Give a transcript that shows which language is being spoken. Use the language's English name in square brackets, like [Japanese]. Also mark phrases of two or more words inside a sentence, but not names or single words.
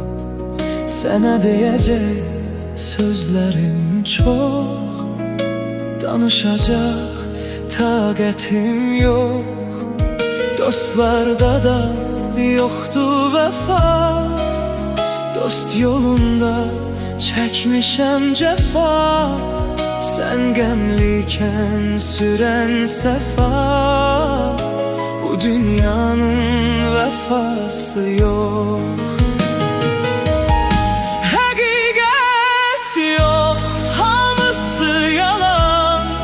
[Turkish] Sana diyecek sözlerim çok. [Azerbaijani] Danışacak taqətim yok. [Turkish] Dostlarda da yoktu vefa. [Azerbaijani] Dost yolunda çəkmişəm cəfa. Sən qəmlikən sürən səfa. Bu dünyanın vəfası yok. Həqiqət yok, hamısı yalan.